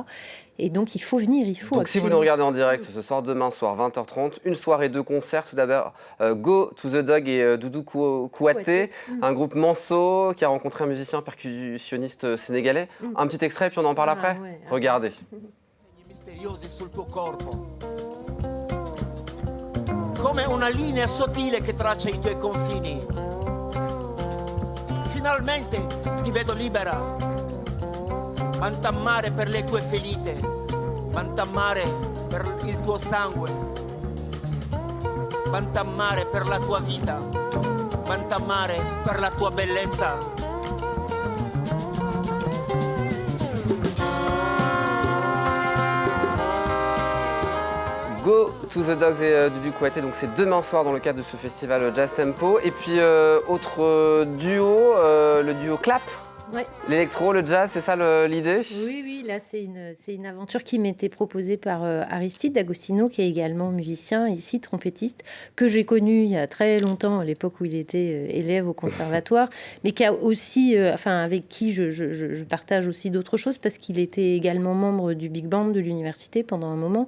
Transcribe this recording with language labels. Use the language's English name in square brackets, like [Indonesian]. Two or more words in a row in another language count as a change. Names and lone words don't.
[French] Et donc, il faut venir, Donc, si vous nous regardez en direct ce soir, demain soir, 20h30, une soirée de concerts. Tout d'abord, Go to the Dog et Doudou Kouaté, un groupe manceau qui a rencontré un musicien percussionniste sénégalais. Un petit extrait, puis on en parle après. Ouais. Regardez. [Italian] Come una linea sottile che traccia i tuoi confini. Finalmente ti vedo libera. Mantammare per le tue ferite, mantammare per il tuo sangue, mantammare per la tua vita, mantammare per la tua bellezza. [French] Go to the Dogs et Doudou Kouaté, donc c'est demain soir dans le cadre de ce festival Jazz Tempo. Et puis autre duo, le duo Clap. Ouais. L'électro, le jazz, c'est ça l'idée? Oui, là c'est une aventure qui m'était proposée par Aristide D'Agostino, qui est également musicien, ici trompettiste, que j'ai connu il y a très longtemps, à l'époque où il était élève au conservatoire, mais qui a aussi, avec qui je partage aussi d'autres choses, parce qu'il était également membre du Big Band de l'université pendant un moment.